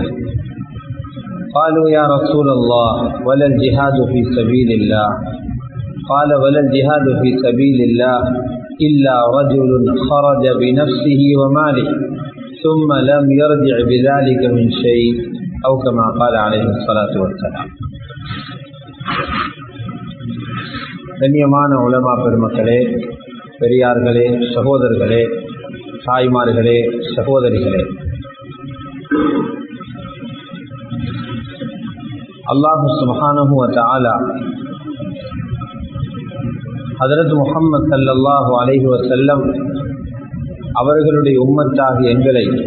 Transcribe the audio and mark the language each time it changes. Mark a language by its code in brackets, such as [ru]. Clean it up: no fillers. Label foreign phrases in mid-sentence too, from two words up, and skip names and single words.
[ar] قالوا يا رسول الله ولا الجهاد في سبيل الله؟ قال: ولا الجهاد في سبيل الله إلا رجل خرج بنفسه وماله ثم لم يرجع بذلك من شيء، أو كما قال عليه الصلاة والسلام. [ta] கண்ணியமான உலமா பெருமக்களே, பெரியார்களே, சகோதரர்களே, தாய்மார்களே, சகோதரிகளே, அல்லாஹ் [ar] سبحانه وتعالى [ta] ஹஜ்ரத் முஹம்மது [ar] صلى الله عليه وسلم [ta] அவர்களுடைய உம்மத்தாகிய எங்களை